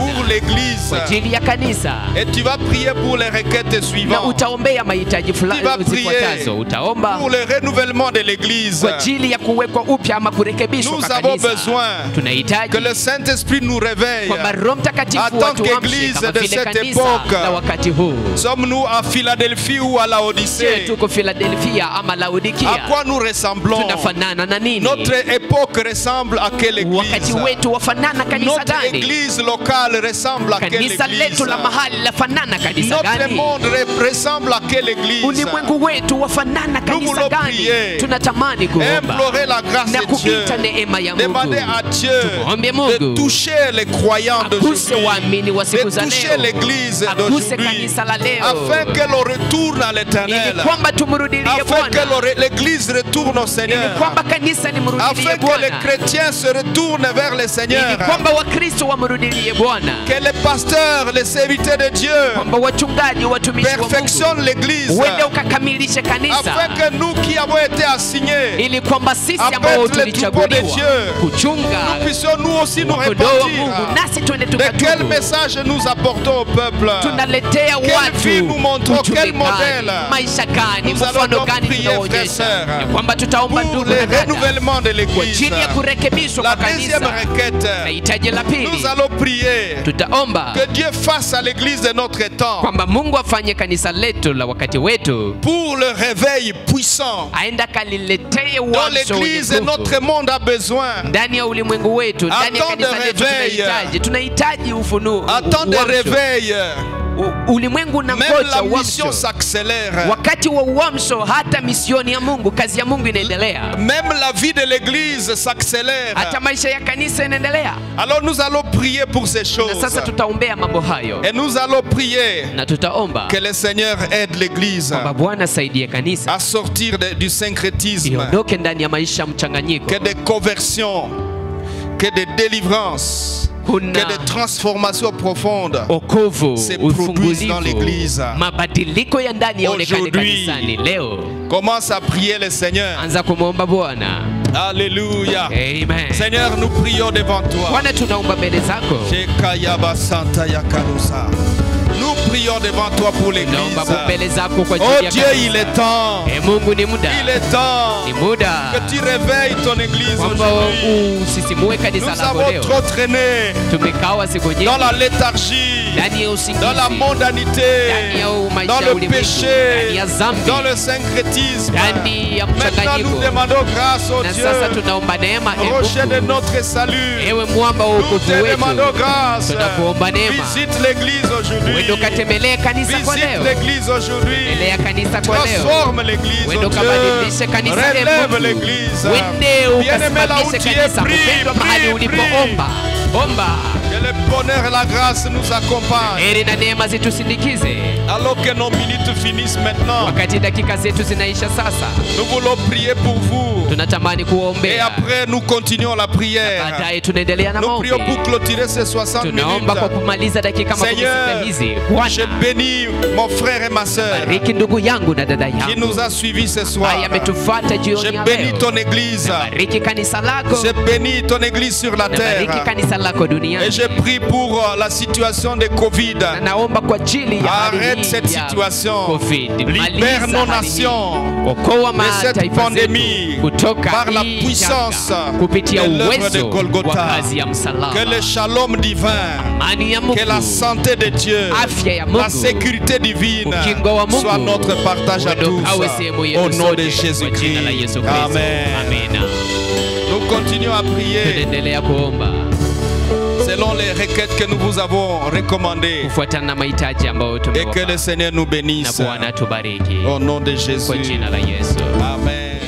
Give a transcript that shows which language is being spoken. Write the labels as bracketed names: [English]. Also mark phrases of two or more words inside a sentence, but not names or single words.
[French] pour l'Église. [Swahili] kwa ajili ya kanisa, [French] Et tu vas prier pour les requêtes [Swahili] na [French] suivantes. [Swahili] utaombea mahitaji [French] Tu vas [Swahili] fulani zifuatazo. [French] prier [Swahili] Utaomba [French] pour le renouvellement de l'Église. [Swahili] kwa ajili ya kuwekwa upya ama kurekebishwa [French] Nous [Swahili] kwa [French] avons [Swahili] kanisa. [French] besoin [Swahili] Tunahitaji [French] que le Saint-Esprit nous réveille. [Swahili] kwamba Roho Mtakatifu [French] En tant [Swahili] watuamshe [French] qu'Église [Swahili] kama [French] de [Swahili] vile [French] cette [Swahili] kanisa [French] époque, [Swahili] la wakati huu. [French] Sommes-nous à Philadelphie ou à Je Laodicée? [Swahili] tuko Philadelphia ama [French] À [Swahili] Laodikia? [French] quoi nous ressemblons? [Swahili] Tunafanana na nini? [French] Notre époque ressemble à quelle [Swahili] Wakati [French] église? [Swahili] wetu wafanana kanisa [French] Notre [Swahili] gani? [French] église locale ressemble à quelle [Swahili] Kanisa [French] église? [Swahili] letu la mahali lafanana kanisa [French] Notre [Swahili] gani? [French] monde ressemble à quelle église? [Swahili] Ulimwengu wetu wafanana kanisa [French] voulons [Swahili] gani? [French] prier. [Swahili] Tunatamani kuomba [French] Implorer la grâce [Swahili] na [French] de Dieu. [Swahili] kuita neema ya Mungu. [French] Demander à Dieu [Swahili] Tumuombe Mungu. [French] de toucher les croyants [Swahili] Akuse [French] d'aujourd'hui, [Swahili] waamini wa siku [French] de [Swahili] za [French] toucher [Swahili] leo. [French] l'église [Swahili] Akuse [French] d'aujourd'hui, [Swahili] kanisa la leo. [French] afin que l'on retourne à [Swahili] Ili [French] l'éternel, [Swahili] kwamba tumrudilie [French] afin que [Swahili] Bwana. [French] l'église retourne au [Swahili] Ili [French] Seigneur, [Swahili] kwamba kanisa limrudilie [French] afin que les [Swahili] Bwana. [French] chrétiens se retournent vers le [Swahili] Ili [French] Seigneur, [Swahili] kwamba Wakristo wamrudilie Bwana. [French] que les pasteurs, les serviteurs de Dieu [Swahili] Kwamba wachungaji watumishi wa Mungu [French] perfectionnent l'église, [Swahili] uende ukakamilishe kanisa. [French] afin que nous qui avons été assignés, [Swahili] Ili kwamba sisi [French] Avec [Swahili] ambao [French] les troupeaux de [Swahili] tulichaguliwa [French] Dieu, [Swahili] kuchunga [French] nous puissions nous aussi nous [Swahili] kondoo wa [French] repentir. [Swahili] Mungu nasi tuende [French] De quel [Swahili] tukatubu. [French] message nous apportons au peuple? [Swahili] Tunaletea [French] vie [Swahili] watu [French] nous montrons, [Swahili] ujumbe [French] quel [Swahili] gani, [French] modèle? [Swahili] maisha gani, [French] Nous allons [Swahili] mfano [French] donc [Swahili] gani [French] prier, [Swahili] tunaonyesha. [French] frères, sœurs, [Swahili] Ni kwamba tutaomba [French] Pour [Swahili] ndugu [French] le [Swahili] na dada [French] renouvellement de [Swahili] kwa [French] l'église. [Swahili] ajili ya kurekebishwa [French] La [Swahili] kwa [French] deuxième [Swahili] kanisa. [French] requête, [Swahili] Na hitaji la pili, [French] nous allons prier [Swahili] tutaomba [French] que Dieu fasse à l'église de notre temps [Swahili] kwamba Mungu afanye kanisa letu la wakati wetu, [French] pour le réveil puissant [Swahili] aenda kaliletee [French] dont [Swahili] uamsho wenye [French] l'église et [Swahili] nguvu. [French] notre monde a besoin. [Swahili] Ndani ya ulimwengu wetu, ndani ya [French] Attends de [Swahili] kanisa letu [French] réveil. [Swahili] tunahitaji ufunuo, [French] Attends de [Swahili] uamsho. [French] réveil. [Swahili] Ulimwengu na [French] Même [Swahili] ngoja [French] la mission [Swahili] uamsho. [French] s'accélère. [Swahili] Wakati wa uamsho, hata misioni ya Mungu, kazi ya Mungu inaendelea, [French] Même la vie de l'église s'accélère. [Swahili] hata maisha ya kanisa inaendelea. [French] Alors nous allons prier pour ces [Swahili] Na [French] choses. [Swahili] sasa tutaombea mambo hayo, [French] Et nous allons prier [Swahili] na tutaomba [French] que le Seigneur aide l'église [Swahili] kwamba Bwana asaidie kanisa [French] à sortir du syncrétisme, [Swahili] iondoke ndani ya maisha mchanganyiko. [French] que des conversions, que des délivrances, [Swahili] Kuna [French] que des transformations profondes [Swahili] okovu, [French] se produisent dans [Swahili] ufungulivu, [French] l'église. [Swahili] mabadiliko ya ndani yaonekane [French] Aujourd'hui. [Swahili] kanisani leo. [French] Commence à prier le Seigneur. [Swahili] Anza kumwomba Bwana. [French] Alléluia. [Swahili] Amen. [French] Seigneur, nous prions devant toi. [Swahili] Bwana, tunaomba mbele zako. Shekayaba Santa Yakarusa. [French] Nous prions devant toi pour l'église. [Swahili] Tunaomba mbele zako kwa [French] Oh [Swahili] ajili ya [French] Dieu, [Swahili] kanisa. [French] il est temps. [Swahili] Mungu ni muda. [French] Il est temps [Swahili] Ni muda. [French] que tu réveilles ton église [Swahili] Kwamba [French] aujourd'hui. [Swahili] usisimue kanisa [French] Nous [Swahili] lako [French] avons [Swahili] leo. [French] trop traîné [Swahili] Tumekawa siku nyingi [French] dans la léthargie, [Swahili] ndani ya usingizi, [French] dans la mondanité, [Swahili] ndani ya maisha [French] dans [Swahili] ya [French] le [Swahili] ulimwengu, [French] péché, [Swahili] ndani ya dhambi, [French] dans le syncrétisme. [Swahili] ndani ya [French] Maintenant, [Swahili] mchanganyiko. [French] nous demandons grâce au [Swahili] Na [French] Dieu, [Swahili] sasa tunaomba neema, [French] rocher de [Swahili] Mungu. [French] notre salut. [Swahili] Ewe mwamba wa [French] Nous [Swahili] wokovu [French] te demandons [Swahili] wetu, [French] grâce. [Swahili] tunakuomba neema. [French] Visite l'église aujourd'hui. [Swahili] Wendo katembelee kanisa kwa [French] Visite [Swahili] leo. [French] l'église aujourd'hui. [Swahili] Tembelea kanisa kwa leo. [French] Transforme l'église, [Swahili] Wendo [French] oh Dieu. [Swahili] kabadilishe kanisa, [French] Relève [Swahili] Mungu. [French] l'église. [Swahili] Wende [French] Bien-aimé, là où [Swahili] ukasimamishe [French] tu es, [Swahili] kanisa. [French] prie, [Swahili] Mpendwa, mahali [French] prie, [Swahili] ulipoomba omba. [French] Que le bonheur et la grâce nous accompagnent. [Swahili] Heri na neema zitusindikize [French] Alors que nos minutes finissent maintenant, [Swahili] wakati dakika zetu zinaisha sasa. [French] nous voulons prier pour vous. [Swahili] Tunatamani [French] Et [Swahili] kuwaombea, [French] après, nous continuons la prière. [Swahili] baadaye tunaendelea na [French] Nous [Swahili] maombi. [French] prions pour clôturer ces 60 [Swahili] Tunaomba kwa [French] minutes. [Swahili] kumaliza dakika makumi [French] Seigneur, [Swahili] sita hizi. [French] je [Swahili] Bwana, [French] bénis mon frère et ma soeur [Swahili] bariki ndugu yangu na dada [French] qui [Swahili] yangu [French] nous a suivis ce soir. [Swahili] ambaye ametufuata [French] Je [Swahili] jioni ya [French] bénis [Swahili] leo. [French] ton église. [Swahili] Bariki kanisa lako, [French] Je bénis ton église sur la [Swahili] na bariki [French] terre. [Swahili] kanisa lako [French] Et [Swahili] duniani. [French] je prie pour la situation de Covid. [Swahili] Na naomba kwa ajili ya hali [French] Arrête [Swahili] hii [French] cette [Swahili] ya [French] situation. [Swahili] COVID. [French] Libère [Swahili] Maliza [French] nos [Swahili] hali hii. [French] nations [Swahili] Okoa [French] de cette [Swahili] mataifa [French] pandémie [Swahili] zetu kutoka [French] par la [Swahili] hii [French] puissance [Swahili] janga, kupitia [French] de l'œuvre de [Swahili] uwezo wa [French] Golgotha. [Swahili] kazi ya msalaba. [French] Que le shalom divin, [Swahili] Amani ya Mungu, [French] que la santé de Dieu, [Swahili] afya ya [French] la [Swahili] Mungu, [French] sécurité divine [Swahili] ukingo wa Mungu [French] soit notre partage à [Swahili] uende [French] tous. [Swahili] ukawe sehemu yetu [French] Au nom de [Swahili] sote, kwa jina la [French] Jésus-Christ. [Swahili] Yesu Kristo. [French] Amen. [Swahili] Amina. [French] Nous continuons à prier [Swahili] Tunaendelea kuomba [French] selon les requêtes que nous vous avons recommandées. [Swahili] kufuatana na mahitaji ambayo [French] Et que [Swahili] tumewapa, [French] le Seigneur nous [Swahili] na [French] bénisse. [Swahili] Bwana tubariki [French] Au nom de [Swahili] kwa [French] Jésus. [Swahili] jina la Yesu. [French] Amen.